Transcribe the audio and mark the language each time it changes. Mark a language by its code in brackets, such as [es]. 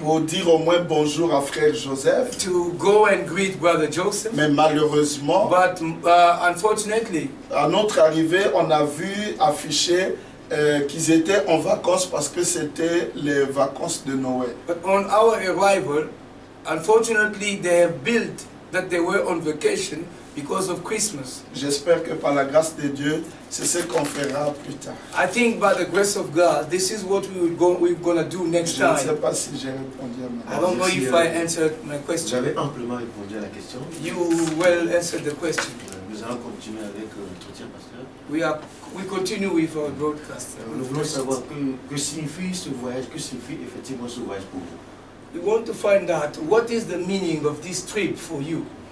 [fr] Pour dire au moins bonjour à Frère Joseph. [en] To go and greet Brother Joseph. [fr] Mais malheureusement, [en] but unfortunately, [fr] à notre arrivée, on a vu afficher qu'ils étaient en vacances parce que c'était les vacances de Noël. [en] But on our arrival, unfortunately, they have built that they were on vacation because of Christmas. [fr] J'espère que par la grâce de Dieu, c'est ce qu'on fera plus tard. [en] I think by the grace of God, this is what we're going to do next time. [fr] Je ne sais pas si j'ai répondu à ma question. [en] I don't know if I answered my question. [fr] J'avais amplement répondu à la question. [en] You well answered the question. [fr] Nous allons continuer avec l'entretien, pasteur. [en] We continue with our broadcast. [fr] Nous voulons savoir que signifie ce voyage, que signifie effectivement ce voyage pour vous. [en] We want to find out what is the meaning of this trip for you.